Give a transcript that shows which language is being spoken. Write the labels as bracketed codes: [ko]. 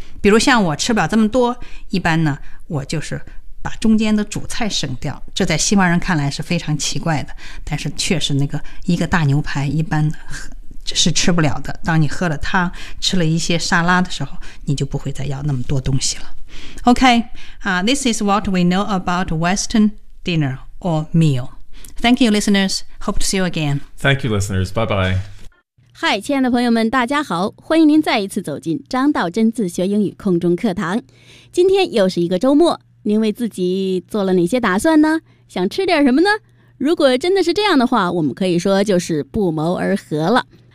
[zh] 比如像我吃不了这么多，一般呢我就是把中间的主菜省掉，这在西方人看来是非常奇怪的，但是确实那个一个大牛排一般是吃不了的，当你喝了汤吃了一些沙拉的时候，你就不会再要那么多东西了。 [en] OK、This is what we know about Western dinner or meal. Thank you listeners, hope to see you again. Thank you listeners, bye bye. [zh] Hi, 亲爱的朋友们大家好，欢迎您再一次走进张道真自学英语空中课堂。今天又是一个周末，您为自己做了哪些打算呢？想吃点什么呢？如果真的是这样的话，我们可以说就是不谋而合了。